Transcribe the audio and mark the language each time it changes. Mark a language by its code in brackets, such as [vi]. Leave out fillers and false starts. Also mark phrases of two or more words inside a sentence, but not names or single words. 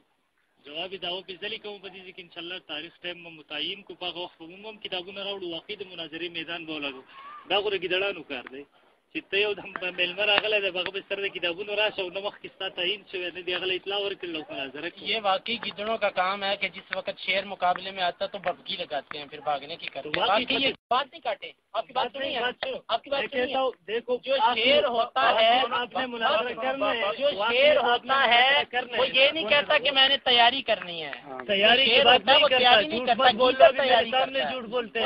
[ps] جواب یې دا وپېژدلې کوم په دې ځای کې انشاءالله تاریخ ټایم به متعین کړو، په هغه وخت به مونږ هم کتابونه راوړو، واقعي د مناظرې میدان به ولګو. دا خو د ګیدړانو کار دی چې ته یو دم میلمه راغلی دی، هغه به سره د کتابونو راشه او نه مخکې ستا تعین شوی نه دی، هغه له اطلاع ورکړل او مناظره کړي. [ur] یہ واقعی گدڑوں کا کام ہے کہ جس وقت شیر مقابلے میں آتا تو بھبکی لگاتے ہیں، پھر بھاگنے کی کرتے ہیں. واقعی یہ بات نہیں کاٹے، آپ کی بات نہیں ہے، آپ کی بات نہیں ہے. دیکھو جو شیر ہوتا ہے، جو شیر ہوتا ہے وہ یہ نہیں کہتا کہ میں نے تیاری کرنی ہے، تیاری کی بات نہیں کرتا، جھوٹ بولتے ہیں.